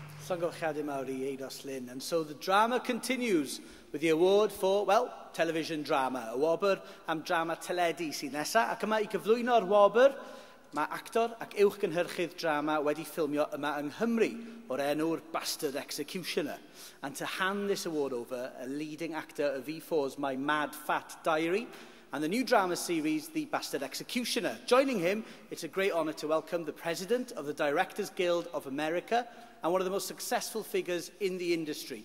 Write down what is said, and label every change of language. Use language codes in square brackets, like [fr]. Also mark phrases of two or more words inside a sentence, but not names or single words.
[cy] Llongyfarchiadau mawr I Lyn. [en] And so the drama continues with the award for, well, television drama. [cy] Y wobr am drama teledu sy'n nesa. Ac yma I gyflwyno'r wobr, mae actor ac uwchgynhyrchydd drama wedi ffilmio yma yng Nghymru o'r enw'r Bastard Executioner. [en] And to hand this award over, a leading actor of V4's My Mad Fat Diary, and the new drama series, The Bastard Executioner. Joining him, it's a great honour to welcome the President of the Directors Guild of America and one of the most successful figures in the industry.